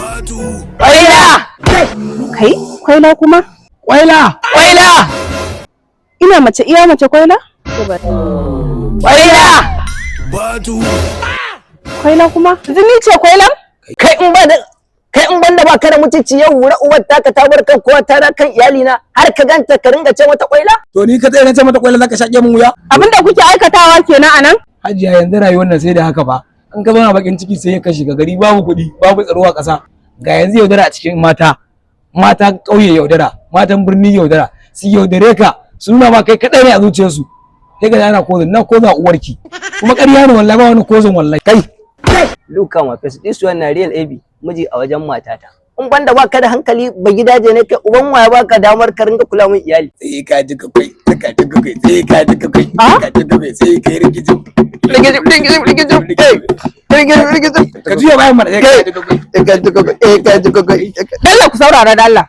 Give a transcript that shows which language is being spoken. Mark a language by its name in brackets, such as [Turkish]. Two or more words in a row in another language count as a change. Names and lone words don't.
[Hausa] Kwaila! Kai, kwaila kuma? Kwaila! Kwaila! Ina mace iya mace kwaila? Kwaila! Kwaila kuma? Zini ce kwailan? Kai in banda ba ka da mutunci yau wura uwar taka ta bar kan kowa ta kan iyali na har ka ganta ka ringa ce mata kwaila? To ni ka tsaye na ce mata kwaila zaka shaƙe mun wuya? Abinda kuke aikatawa kenan anan? Hajiya yanzu rayuwar nan sai da haka ba. An ka zauna bakin ciki sai ya kashe ga gari babu kuɗi, babu tsaro a ƙasa. Ga yanzu yaudara a cikin mata ƙauye yaudara, matan birni yaudara, su yaudare ka, su nuna ma kai kaɗai ne a zuciyarsu. Sai ka ana kozin, na koza uwarki. Kuma ƙarya ne wallahi ba wani kozin wallahi. Kai! [Nigerian Pidgin] Luka ma face this one na real AB, [Hausa] miji a wajen matata. In banda baka da hankali ba gidaje ne kai uban waya baka damar ka ringa kula min iyali. Sai ka ji ka kai, sai ka ji ka kai, sai ka ji ka kai, sai ka ji ka kai, sai ka yi rigijin. Ka juya bayan mana Dalla ku saurara da Allah.